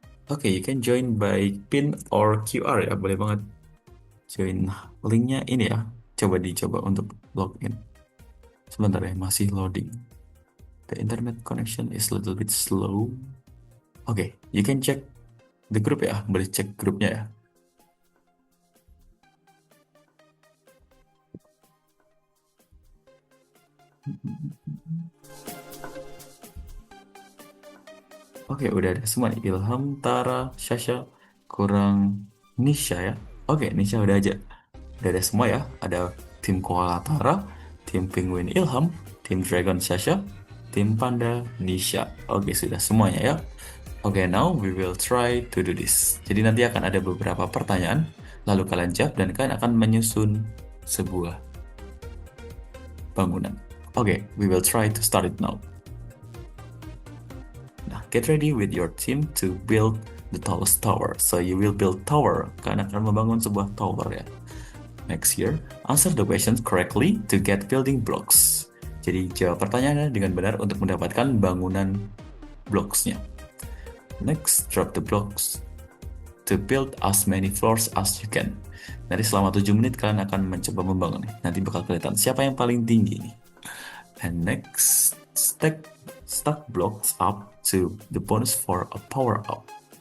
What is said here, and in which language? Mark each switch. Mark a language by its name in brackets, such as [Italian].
[English] Oke, you can join by pin or QR ya, [Indonesian] boleh banget join. Nah, linknya ini ya, coba dicoba untuk login. Sebentar ya, masih loading. [English] The internet connection is a little bit slow. Oke, you can check the group ya, [Indonesian] boleh cek grupnya ya. Oke, udah ada semua nih. Ilham, Tara, Sasha, kurang Nisha ya. Oke, Nisha udah aja. Udah ada semua ya. Ada tim Koala Tara, tim Penguin Ilham, tim Dragon Sasha, tim Panda Nisha. Oke, sudah semuanya ya. [English] Oke, now we will try to do this. [Indonesian] Jadi nanti akan ada beberapa pertanyaan, lalu kalian jawab dan kalian akan menyusun sebuah bangunan. [English] Oke, we will try to start it now. Nah, get ready with your team to build the tallest tower. So you will build tower. [Indonesian] Kalian akan membangun sebuah tower ya. [English] Next year, answer the questions correctly to get building blocks. [Indonesian] Jadi jawab pertanyaannya dengan benar untuk mendapatkan bangunan blocks-nya. [English] Next, drop the blocks to build as many floors as you can. [Indonesian] Nanti selama 7 menit kalian akan mencoba membangun. Nanti bakal kelihatan siapa yang paling tinggi nih. [English] And next, stack blocks up to the bonus for a power up.